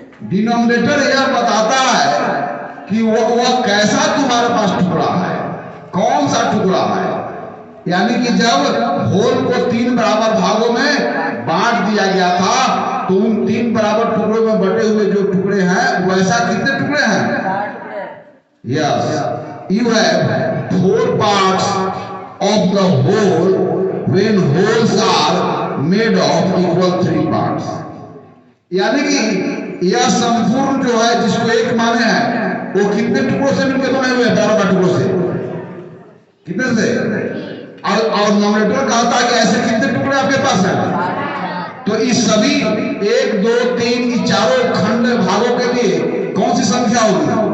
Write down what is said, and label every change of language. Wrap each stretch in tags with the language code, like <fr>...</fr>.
<hi>Denominator यह बताता है कि वह कैसा तुम्हारे पास टुकड़ा है, कौन सा टुकड़ा है। यानी कि जब होल को 3 बराबर भागों में बांट दिया गया था तो उन 3 बराबर टुकड़ों में बटे हुए जो टुकड़े हैं वैसा कितने टुकड़े हैं?</hi> <en>Yes, you have 4 parts of the whole when wholes are made of equal 3 parts।</en> <hi>यानी कि यह संपूर्ण जो है जिसको एक माने हैं वो कितने टुकड़ों से मिलकर बने हुए हैं? 12 टुकड़ों से। कितने से? और नॉमिनेटर कहता है कि ऐसे कितने टुकड़े आपके पास हैं? तो इस सभी 1 2 3 इन चारों खंड भागों के लिए कौन सी संख्या होगी?</hi>